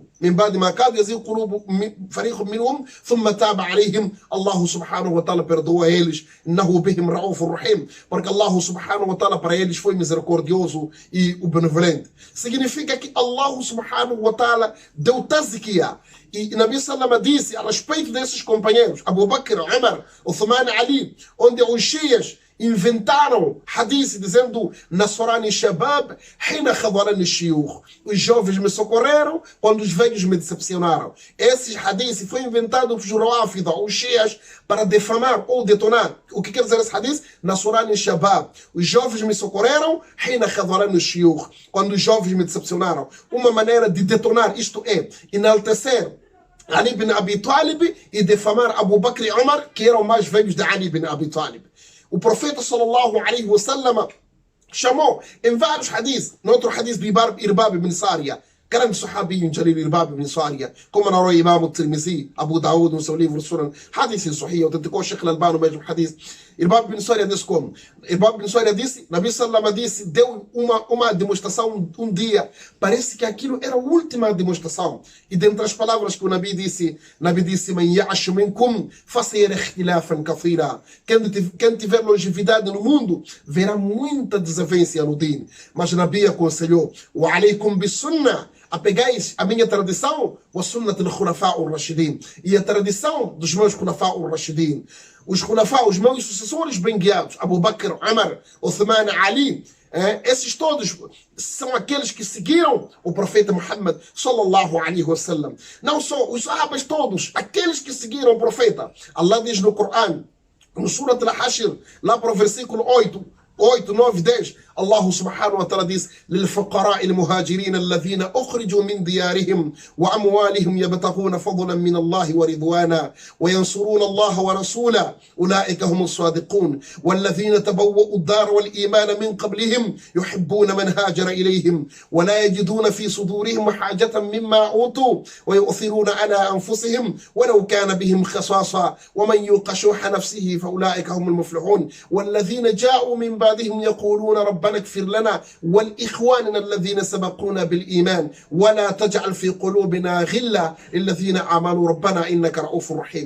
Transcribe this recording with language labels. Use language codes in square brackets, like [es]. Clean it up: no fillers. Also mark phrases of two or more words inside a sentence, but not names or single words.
[ar] من بعد ما كاد يزيغ قلوب فريق منهم ثم تاب عليهم. الله سبحانه وتعالى [pt] perdoa eles. [ar] إنه بهم رؤوف رحيم, [pt] porque [ar] الله سبحانه وتعالى [pt] para eles foi misericordioso e o benevolente. Significa que [ar] الله سبحانه وتعالى [pt] deu tazkiya. E Nabi Salama disse a respeito desses companheiros, Abu Bakr, Umar, Uthman, Ali, onde os Shias inventaram hadith dizendo: [ar] نصرني الشباب حين خذلني الشيوخ. [pt] Os jovens me socorreram quando os velhos me decepcionaram. Esse hadith foi inventado por Rafida, os Shias, para defamar ou detonar. O que quer dizer esse hadith? [ar] نصرني الشباب. [pt] Os jovens me socorreram, [ar] حين خذلني الشيوخ. [pt] Quando os jovens me decepcionaram. Uma maneira de detonar, isto é, enaltecer Ali bin Abi Talib e defamar Abu Bakr e Umar, que eram mais velhos de Ali bin Abi Talib. O profeta [ar] صلى الله عليه وسلم [pt] chamou em vários hadiths, no outro hadith de Irbab ibn Sariya, grande [ar] صحابي جليل [pt] Irbab ibn Sariya, como narrou Imam al-Tirmizi, Abu Daud no seu livro Sunan, [ar] حديث صحيح, [pt] autenticou Sheikh al-Albani no mesmo hadith. Irbab ibn Sariya disse como? Irbab ibn Sariya disse, [ar] النبي صلى الله [pt] disse, deu uma demonstração um dia, parece que aquilo era a última demonstração. E dentre as palavras que o Nabi disse, [ar] من يعش منكم فسيرى اختلافا كثيرا. [pt] Quem tiver longevidade no mundo, verá muita desavença no din. Mas o Nabi aconselhou: [ar] وعليكم بالسنة, [pt] apegais a minha tradição, [ar] وسنة الخلفاء الراشدين, [pt] e a tradição dos meus [ar] الخلفاء الراشدين. [pt] Os khulafa, os meus sucessores bem guiados, Abu Bakr, Umar, Uthman, Ali, esses todos são aqueles que seguiram o profeta Muhammad [ar] صلى الله عليه وسلم. [pt] Não só os sahabas todos, aqueles que seguiram o profeta. Allah diz no Coran, no Surah Al-Hashr, lá para o versículo 8, 9, 10, [ar] الله سبحانه وتعالى diz: للفقراء المهاجرين الذين أخرجوا من ديارهم وأموالهم يبتغون فضلا من الله ورضوانا وينصرون الله ورسوله أولئك هم الصادقون والذين تبوأوا الدار والإيمان من قبلهم يحبون من هاجر إليهم ولا يجدون في صدورهم حاجة مما أوتوا ويؤثرون على أنفسهم ولو كان بهم خصاصة ومن يوق شح نفسه فأولئك هم المفلحون والذين جاءوا من بعدهم يقولون ربنا اغفر لنا والإخواننا الذين سبقونا بالإيمان ولا تجعل في قلوبنا غلا للذين آمنوا ربنا إنك رؤوف رحيم.